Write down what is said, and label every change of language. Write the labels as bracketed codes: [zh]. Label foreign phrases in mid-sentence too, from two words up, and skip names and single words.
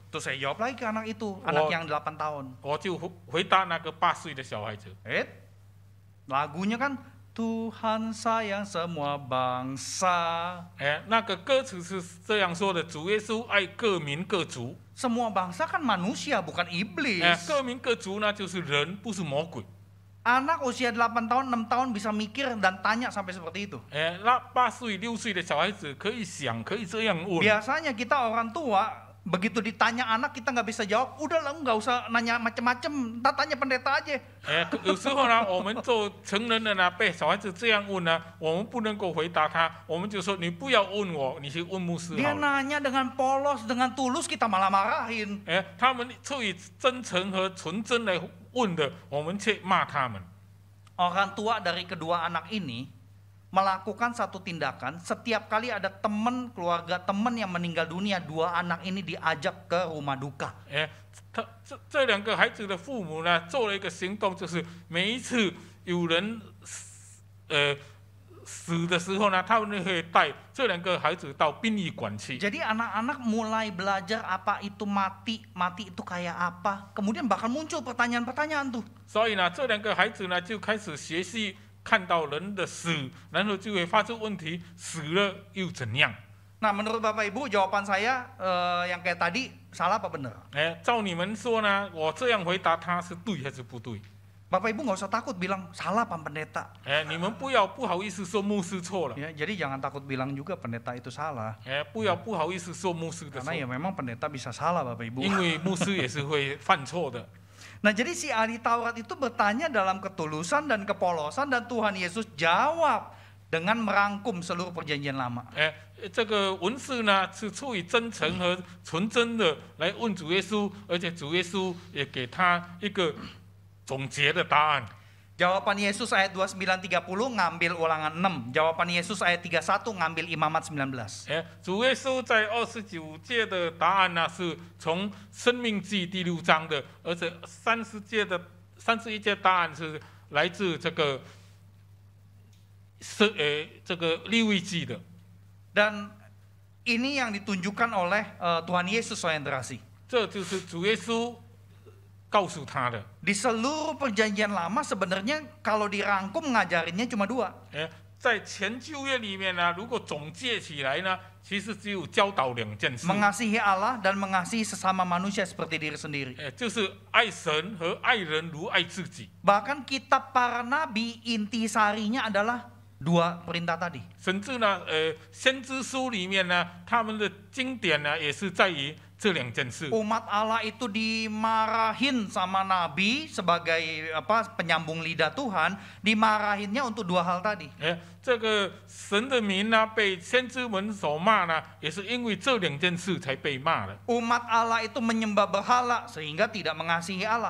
[id] Terus saya jawab lagi ke anak itu, anak yang 8 tahun. [zh] 我就回答那个8岁的小孩子。 [id] Lagunya kan Tuhan sayang semua bangsa. [zh] 那个歌词是这样说的：主耶稣爱各民各族。 [id] Semua bangsa kan manusia, bukan iblis. [zh] 各民各族呢，就是人，不是魔鬼。 [id] Anak usia 8 tahun, 6 tahun bisa mikir dan tanya sampai seperti itu. [zh] 那8岁、6岁的小孩子可以想，可以这样问。 [id] Biasanya kita orang tua begitu ditanya anak kita nggak bisa jawab, udah lah nggak usah nanya macem-macem, ntar tanya pendeta aja. [zh] 有时候呢，我们做成人的呢，被小孩子这样问呢，我们不能够回答他，我们就说你不要问我，你去问牧师好 [id] Dia [zh] 了。 [id] nanya dengan polos, dengan tulus, kita malah marahin. [zh] 他们出于真诚和纯真来问的，我们却骂他们。 [id] Orang tua dari kedua anak ini melakukan satu tindakan, setiap kali ada teman, keluarga teman yang meninggal dunia, 2 anak ini diajak ke rumah duka. [zh] 这2个孩子的父母呢，做了一个行动，就是每一次有人死的时候呢，他们会带这2个孩子到殡仪馆去。 [id] Jadi anak-anak mulai belajar apa itu mati, mati itu kayak apa. Kemudian bahkan muncul pertanyaan-pertanyaan tuh. [zh] 所以呢，这2个孩子呢，就开始学习看到人的死，然后就会发出问题：死了又怎样？ [id] Nah, menurut Bapak Ibu jawaban saya yang kayak tadi salah apa benar? [zh] 照你们说呢，我这样回答他是对还是不对？ [id] Bapak Ibu nggak usah takut bilang salah Pak Pendeta. [zh] 你们不要不好意思说牧师错了。 [id] Ya, jadi jangan takut bilang juga pendeta itu salah. [zh] 不要不好意思说牧师的错 [id] Karena，ya memang pendeta bisa salah Bapak Ibu. [zh] 因为牧师也是会犯错的。 [id] Nah, jadi si ahli Taurat itu bertanya dalam ketulusan dan kepolosan dan Tuhan Yesus jawab dengan merangkum seluruh perjanjian lama. [zh] 这个文士呢是出于真诚和纯真的来问主耶稣，而且主耶稣也给他一个总结的答案。 [id] Jawaban Yesus ayat 29-30 ngambil ulangan 6. Jawaban Yesus ayat 31 ngambil imamat 19. [zh] 主耶稣在29节的答案呢，是从生命记第6章的，而且31节答案是来自这个利未记的。 [id] Dan ini yang ditunjukkan oleh Tuhan Yesus orientasi. [zh] 这就是主耶稣告诉他的。 [id] Di seluruh perjanjian lama sebenarnya kalau dirangkum ngajarinnya cuma 2. [zh] 在前旧约里面呢，如果总结起来呢，其实只有教导2件事。 [id] Mengasihi Allah dan mengasihi sesama manusia seperti diri sendiri. [zh] 就是爱神和爱人如爱自己。 [id] Bahkan kitab para nabi intisarinya adalah 2 perintah tadi. [zh] 甚至呢，先知书里面呢，他们的经典呢，也是在于这2件事。 [id] Umat Allah itu dimarahin sama nabi sebagai penyambung lidah Tuhan, dimarahinnya untuk 2 hal tadi. [zh] 这个神的民呢，被先知们所骂呢，也是因为这2件事才被骂的。 [id] Umat Allah itu menyembah berhala sehingga tidak mengasihi Allah.